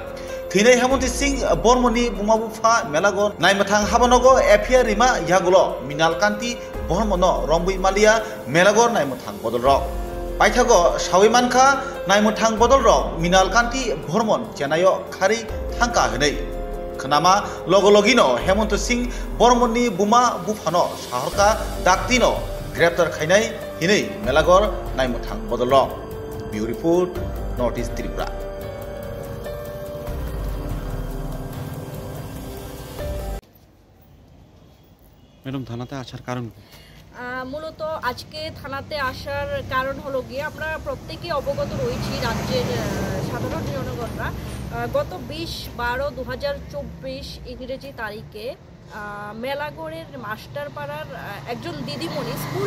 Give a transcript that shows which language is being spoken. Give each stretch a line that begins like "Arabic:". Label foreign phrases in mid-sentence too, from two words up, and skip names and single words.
Kok Borok: Tine Hemonti Singh Bormoni Bumabufa Melagor Naimatang Habanogo Epia Rima Yagulo Minalkanti Bormono Rombui Malia Melagor Naimutang Bodolro Paitago Shawimanka Naimutang Bodolro Minalkanti Bormon Janayo Kari Tanka Hene Kanama Logologino Hemonti Singh Bormoni Buma Bufano Shaharka Daktino Greptar Khainai Hine Melagor Naimutang Bodolro Beautiful Northeast Tripura.
Bangla: ম্যাডাম থানাতে আসার কারণ মূলত আজকে থানাতে আসার কারণ হলো গিয়ে আমরা প্রত্যেকেই অবগত রয়েছি রাজ্যের সাধারণ জনগণরা গত 20/12/2024 ইংরেজি তারিখে মেলাগড়ের মাস্টারপাড়ার একজন দিদিমণি স্কুল